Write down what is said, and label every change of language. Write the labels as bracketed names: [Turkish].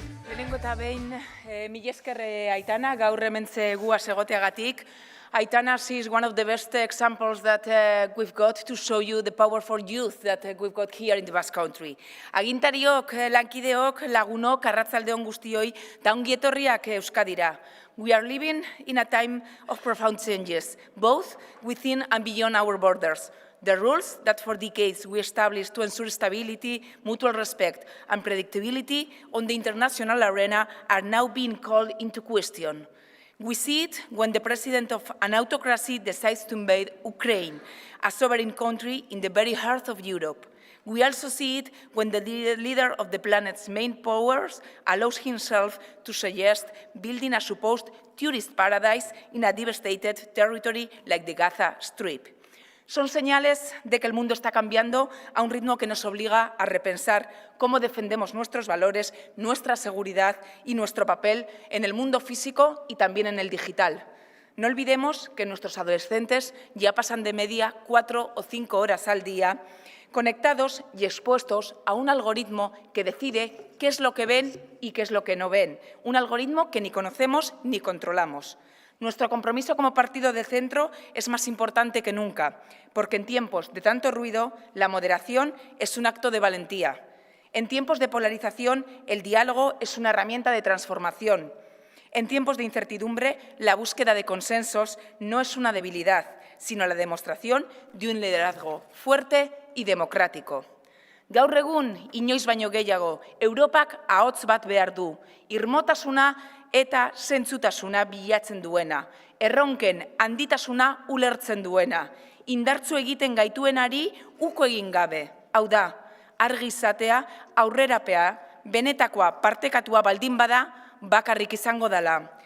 [Basque] Lehenengo eta behin, mila esker Aitana, gaur hementze guaz egoteagatik. [English] Aitana, she is one of the best examples that we've got to show you the powerful youth that we've got here in the Basque Country. [Basque] Agintariok, lankideok, lagunok, arratzaldeon guztioi, eta ongi etorriak Euskadira. [English] We are living in a time of profound changes, both within and beyond our borders. The rules that for decades we established to ensure stability, mutual respect, and predictability on the international arena are now being called into question. We see it when the president of an autocracy decides to invade Ukraine, a sovereign country in the very heart of Europe. We also see it when the leader of the planet's main powers allows himself to suggest building a supposed tourist paradise in a devastated territory like the Gaza Strip. [Spanish] Son señales de que el mundo está cambiando a un ritmo que nos obliga a repensar cómo defendemos nuestros valores, nuestra seguridad y nuestro papel en el mundo físico y también en el digital. No olvidemos que nuestros adolescentes ya pasan de media 4 o 5 horas al día conectados y expuestos a un algoritmo que decide qué es lo que ven y qué es lo que no ven. Un algoritmo que ni conocemos ni controlamos. Nuestro compromiso como partido de centro es más importante que nunca, porque en tiempos de tanto ruido, la moderación es un acto de valentía. En tiempos de polarización, el diálogo es una herramienta de transformación. En tiempos de incertidumbre, la búsqueda de consensos no es una debilidad, sino la demostración de un liderazgo fuerte y democrático. [Basque] Gaur egun, inoiz baino gehiago, Europak ahots bat behar du, irmotasuna eta zentzutasuna bilatzen duena, erronken handitasuna ulertzen duena, indartzu egiten gaituenari uko egin gabe. Hau da, argi izatea, aurrerapea, benetakoa partekatua baldin bada, bakarrik izango dela.